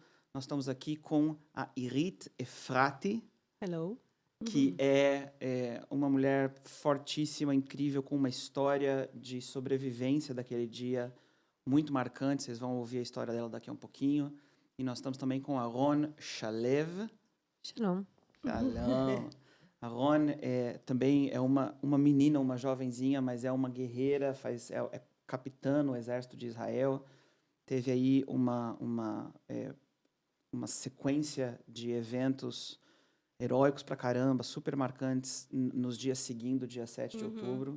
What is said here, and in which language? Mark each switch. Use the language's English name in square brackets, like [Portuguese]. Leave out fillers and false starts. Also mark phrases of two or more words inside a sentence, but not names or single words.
[Portuguese] Nós estamos aqui com a Irit Efrati, Hello. que é uma mulher fortíssima, incrível, com uma história de sobrevivência daquele dia muito marcante. Vocês vão ouvir a história dela daqui a um pouquinho. E nós estamos também com a Ron Shalev. Shalom. Shalom. A Ron também é uma menina, uma jovenzinha, mas é uma guerreira, é capitã no exército de Israel. Teve aí uma sequência de eventos heróicos pra caramba, super marcantes nos dias seguindo o dia 7 de outubro.